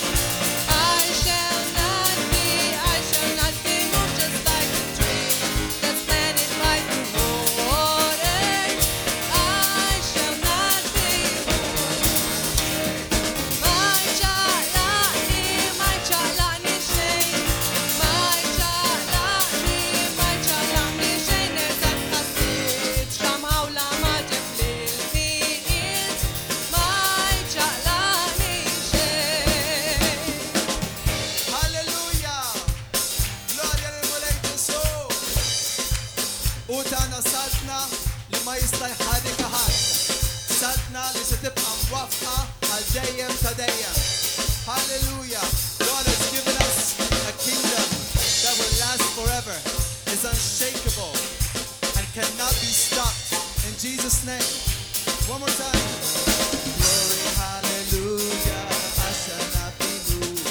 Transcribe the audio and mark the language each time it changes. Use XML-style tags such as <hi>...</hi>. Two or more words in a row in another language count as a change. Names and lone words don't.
<en>I shall not be moved, just like the tree that's planted by the water. I shall not be moved. My jalani shay, my jalani shay, nezat qasid, somehow la ma ġefliin. My jalani shay.</en> <mt>Halleluja! Glorja lil Mulej Ġesu! U tagħna saltna li ma jista' jħadik ħadd. Saltna li se tibqa' mwafqa għal dejjem ta' dejjem.</mt> <en>Hallelujah! God has given us a kingdom that will last forever, is unshakable, and cannot be stopped. In Jesus' name. One more time. Glory, hallelujah, I shall not be moved.</en>